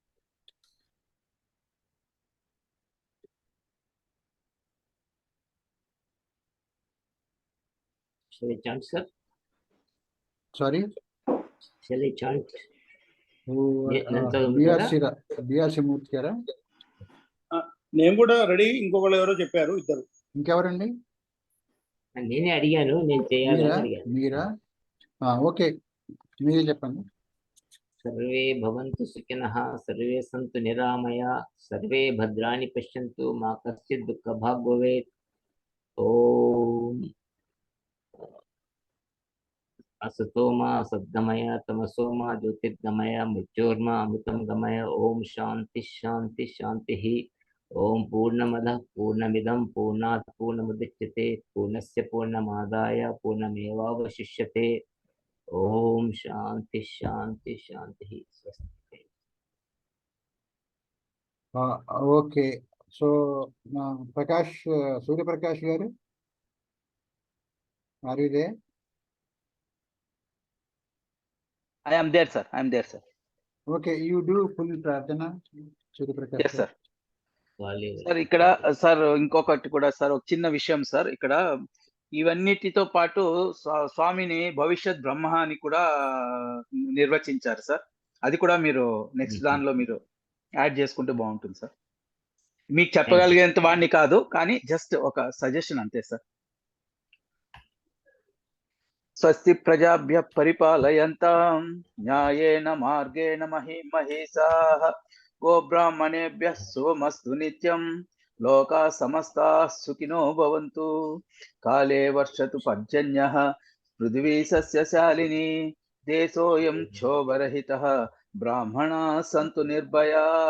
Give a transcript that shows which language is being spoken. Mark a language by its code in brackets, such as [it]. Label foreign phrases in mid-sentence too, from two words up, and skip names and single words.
[en] Shall I chant, sir? Sorry? Shall I chant? [te] BRC Murthy గారా? నేను కూడా రెడీ. ఇంకొకళ్ళు ఎవరో చెప్పారు, ఇద్దరు. ఇంకెవరండి? నేనే అడిగాను, నేను చేయాలని అడిగాను. మీరా? ఓకే, మీరే చెప్పండి. [sa] సర్వే భవంతు సుఖినః, సర్వే సంతు నిరామయ, సర్వే భద్రాణి పశ్యంతు, మా కశ్చిత్ దుఃఖభాగ్ భవేత్. ఓం असतोमा सद्गमय, तमसोमा ज्योतिर्गमय, मृत्योर्मा अमृतं गमय. ओम शांति शांति शांति. ओम पूर्णमदः पूर्णमिदं पूर्णात् पूर्णमुदच्यते, पूर्णस्य पूर्णमादाय पूर्णमेवावशिष्यते. ओम शांति शांति शांति. [te] ఓకే, సో ప్రకాష్, సూర్యప్రకాష్ గారు, [en] are you there? I am there, sir. I am there, sir. Okay, you do full prarthana, Suryaprakash. Yes, sir. [te] సార్ ఇక్కడ సార్ ఇంకొకటి కూడా సార్, ఒక చిన్న విషయం సార్. ఇక్కడ ఇవన్నిటితో పాటు స్వామిని భవిష్యత్ బ్రహ్మ అని కూడా నిర్వచించారు సార్. అది కూడా మీరు నెక్స్ట్ దానిలో మీరు యాడ్ చేసుకుంటే బాగుంటుంది సార్. మీకు చెప్పగలిగేంత వాడిని కాదు, కానీ జస్ట్ ఒక సజెషన్ అంతే సార్. [sa] స్వస్తి ప్రజాభ్య పరిపాలయంతాం న్యాయేన మార్గేణ మహీమహేషాః గోబ్రాహ్మణేభ్యః శుభమస్తు నిత్యం. లోకా సమస్తాః సుఖినో భవంతు. కాలే వర్షతు పర్జన్యః పృథివీ సస్యశాలినీ. దేశోऽयं క్షోభరహితః. బ్రాహ్మణాः సంతు నిర్భయాः.